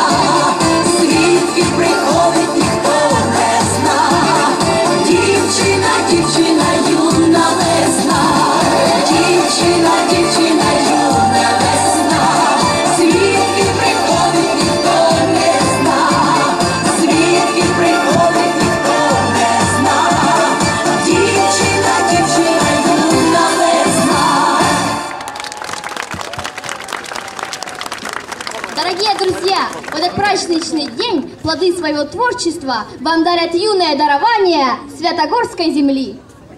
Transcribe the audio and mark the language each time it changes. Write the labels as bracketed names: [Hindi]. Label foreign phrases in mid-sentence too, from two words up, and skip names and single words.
[Ukrainian] звідки приходить ніхто не зна, дівчина, юна весна, дівчина, юна весна, звідки приходить ніхто не зна, звідки приходить ніхто не зна, дівчина, юна весна. [Russian] Дорогие друзья, в этот праздничный день плоды своего творчества вам дарят юное дарование Святогорской земли.